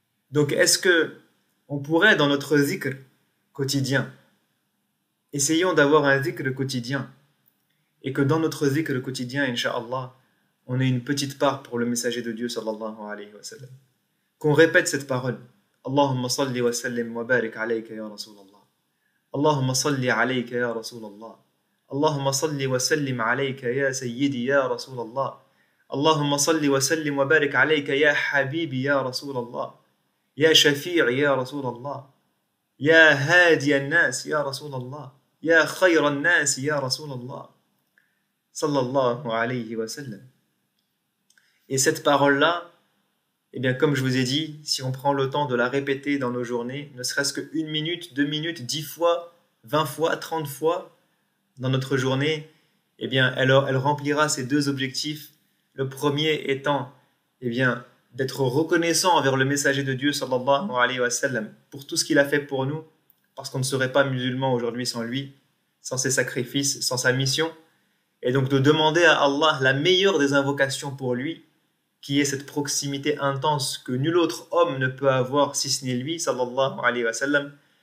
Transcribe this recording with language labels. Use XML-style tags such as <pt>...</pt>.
<fr>Donc est-ce que on pourrait dans notre zikr quotidien, essayons d'avoir un zikr quotidien et que dans notre zikr quotidien, incha'Allah, on ait une petite part pour le messager de Dieu</fr> <ar>sallallahu alayhi wa sallam.</ar> <fr>Qu'on répète cette parole.</fr> <ar>Allahumma salli wa sallim wa barik alayka ya Rasulallah. اللهم صل عليك يا رسول الله اللهم صل وسلم عليك يا سيدي يا رسول الله اللهم صل وسلم وبارك عليك يا حبيبي يا رسول الله يا شفيعي يا رسول الله يا هادي الناس يا رسول الله يا خير الناس يا رسول الله صلى الله عليه وسلم.</ar> <fr>Et cette parole-là, eh bien, comme je vous ai dit, si on prend le temps de la répéter dans nos journées, ne serait-ce que 1 minute, 2 minutes, 10 fois, 20 fois, 30 fois dans notre journée, eh bien, elle remplira ces deux objectifs. Le premier étant, eh bien, d'être reconnaissant envers le messager de Dieu,</fr> <ar>sallallahu alayhi wa sallam,</ar> <fr>pour tout ce qu'il a fait pour nous, parce qu'on ne serait pas musulman aujourd'hui sans lui, sans ses sacrifices, sans sa mission, et donc de demander à Allah la meilleure des invocations pour lui, qui est cette proximité intense que nul autre homme ne peut avoir si ce n'est lui,</fr> <ar>sallallahu alayhi wa sallam.</ar>